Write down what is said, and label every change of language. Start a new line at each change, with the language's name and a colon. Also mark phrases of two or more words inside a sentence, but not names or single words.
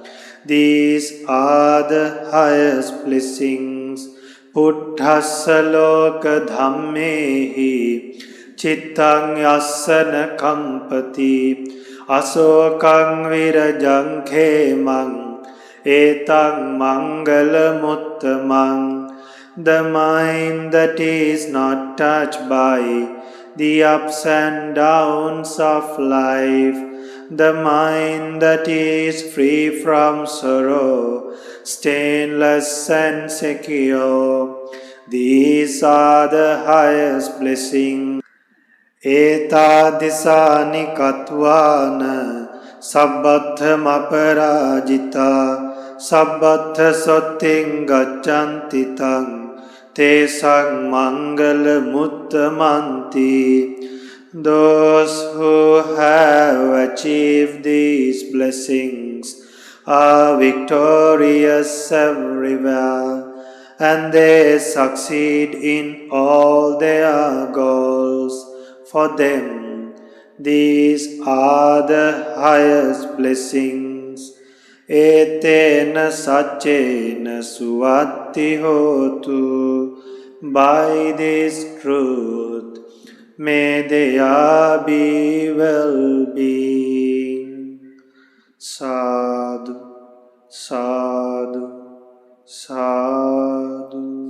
English: These are the highest blessings.
Pali: Buddhassa loka dhammehi cittang yassana kampati asokang virajang khemang etang mangalamuttamang.
English: The mind that is not touched by the ups and downs of life, the mind that is free from sorrow, stainless and secure. These are the highest blessings.
Pali: Etadisani katvana sabbatham aparajita sabbatha sotting gaccanti tang tesang mangalamuttammanti.
English: Those who have achieved these blessings are victorious everywhere, and they succeed in all their goals. For them, these are the highest blessings.
Pali: Etena saccena suvatti hotu.
English: By this truth, may there be well-being.
Pali: Sadhu, sadhu, sadhu.